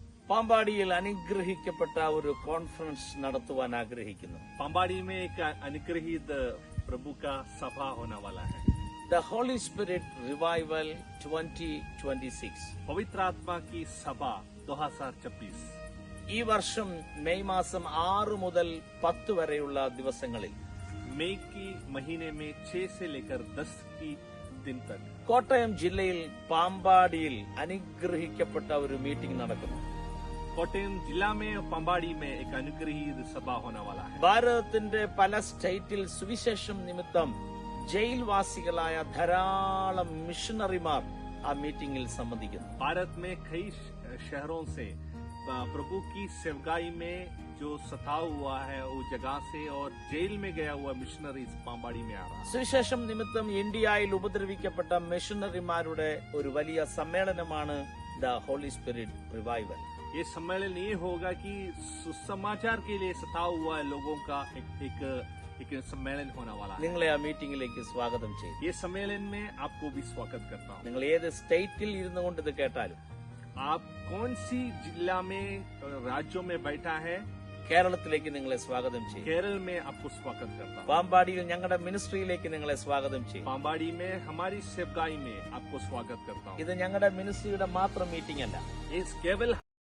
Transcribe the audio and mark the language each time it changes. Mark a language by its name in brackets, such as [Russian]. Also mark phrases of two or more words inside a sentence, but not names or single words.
[Malayalam] പാമ്പാടിയിൽ അനുഗ്രഹിക്കപ്പെട്ട ഒരു കോൺഫറൻസ് നടത്തുവാൻ ആഗ്രഹിക്കുന്നു. [Hindi] पाम्बाड़ी में एक अनुग्रहित प्रभु का सभा होने वाला है. [English] The Holy Spirit Revival 2026. [Hindi] पवित्र आत्मा की सभा 2026. [Malayalam] ഈ വർഷം മെയ് മാസം 6 മുതൽ 10 വരെയുള്ള ദിവസങ്ങളിൽ [Hindi] मई की महीने में 6 से लेकर 10 की दिन तक [Malayalam] കോട്ടയം ജില്ലയിൽ പാമ്പാടിയിൽ അനുഗ്രഹിക്കപ്പെട്ട ഒരു മീറ്റിംഗ് നടക്കുന്നു. [Hindi] कोटयम जिला में पाम्बाड़ी में एक अनुग्रहित सभा होने वाला है. [Malayalam] ഭാരതത്തിന്റെ പല സ്റ്റേറ്റിൽ സുവിശേഷം നിമിത്തം ജയിൽവാസികളായ ധാരാളം മിഷണറിമാർ ആ മീറ്റിംഗിൽ സംബന്ധിക്കുന്നു. [Hindi] भारत में कई शहरों से प्रभु की सेवकाई में जो सताव हुआ है वो जगह से और जेल में गया हुआ मिशनरी पाम्बाड़ी में आ रहा है. [Malayalam] സുവിശേഷം നിമിത്തം ഇന്ത്യയിൽ ഉപദ്രവിക്കപ്പെട്ട മിഷണറിമാരുടെ ഒരു വലിയ സമ്മേളനമാണ് ദ ഹോളി സ്പിരിറ്റ് റിവൈവൽ. [Hindi] ये सम्मेलन ये होगा कि सुसमाचार के लिए सताव हुआ है लोगों का एक सम्मेलन होने वाला है. [Malayalam] നിങ്ങളെ ആ മീറ്റിംഗിലേക്ക് സ്വാഗതം ചെയ്യും. [Hindi] ये सम्मेलन में आपको भी स्वागत करता हूँ. [Malayalam] നിങ്ങൾ ഏത് സ്റ്റേറ്റിൽ ഇരുന്നു കൊണ്ട് ഇത് കേട്ടാലും [Hindi] आप कौन सी जिला में राज्यों में बैठा है, [Malayalam] കേരളത്തിലേക്ക് നിങ്ങളെ സ്വാഗതം ചെയ്യും. [Hindi] केरल में आपको स्वागत करता हूँ. [Malayalam] പാമ്പാടിയിൽ ഞങ്ങളുടെ മിനിസ്ട്രിയിലേക്ക് നിങ്ങളെ സ്വാഗതം ചെയ്യും. [Hindi] पाम्बाड़ी में हमारी सेवकाई में आपको स्वागत करता हूँ. [Malayalam] ഇത് ഞങ്ങളുടെ മിനിസ്ട്രിയുടെ മാത്രം മീറ്റിംഗ് അല്ല. [Hindi] इस केवल